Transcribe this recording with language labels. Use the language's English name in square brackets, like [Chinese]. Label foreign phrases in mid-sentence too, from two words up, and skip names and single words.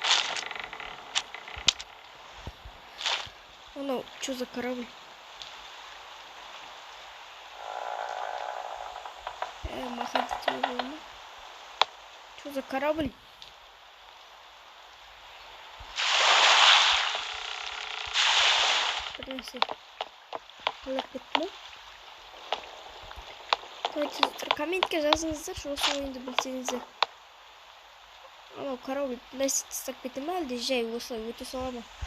[Russian] Ну, что за корабль? Махать его. Что за корабль? [Kazakh] Бірнәрсе қалап кетті ме? Комментке жазыңыздар, осы ойынды білсеңіздер. Анау корабль нәрсе тастап кетті ме, әлде жай осылай өте сала ма?